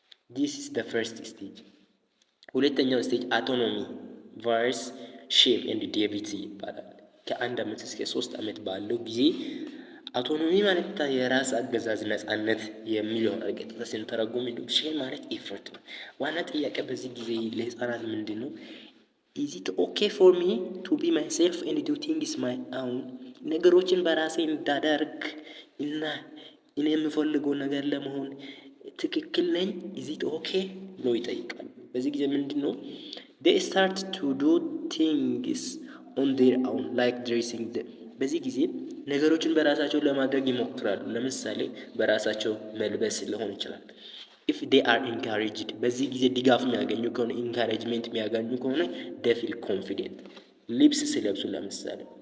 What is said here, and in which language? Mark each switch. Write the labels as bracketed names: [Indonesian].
[English] this is the first stage። [Amharic] ሁለተኛው ስቴጅ አውቶኖሚ ቫርስ ሼም ኤንድ ዴቪቲ ይባላል። ከ1 ዓመት እስከ 3 ዓመት ባለው ጊዜ አውቶኖሚ ማለት የራስ አገዛዝ ነፃነት የሚለው ቀጥታ ስንተረጉም፣ ሼም ማለት ኢፈርት ነው። ዋና ጥያቄ በዚህ ጊዜ ለህፃናት ምንድን ነው? [English] is it okay for me to be myself and do things my own? [Amharic] ነገሮችን በራሴ እንዳደርግ እና እኔ የምፈልገው ነገር ለመሆን ትክክል ነኝ? is it okay ብሎ ይጠይቃል። በዚህ ጊዜ ምንድን ነው? [English] they start to do things on their own like dressing them። [Amharic] በዚህ ጊዜ ነገሮችን በራሳቸው ለማድረግ ይሞክራሉ። ለምሳሌ በራሳቸው መልበስ ሊሆን ይችላል። [English] if they are encouraged፣ [Amharic] በዚህ ጊዜ ድጋፍ የሚያገኙ ከሆነ ኢንካሬጅመንት የሚያገኙ ከሆነ [English] they feel confident። [Amharic] ልብስ ሲለብሱ ለምሳሌ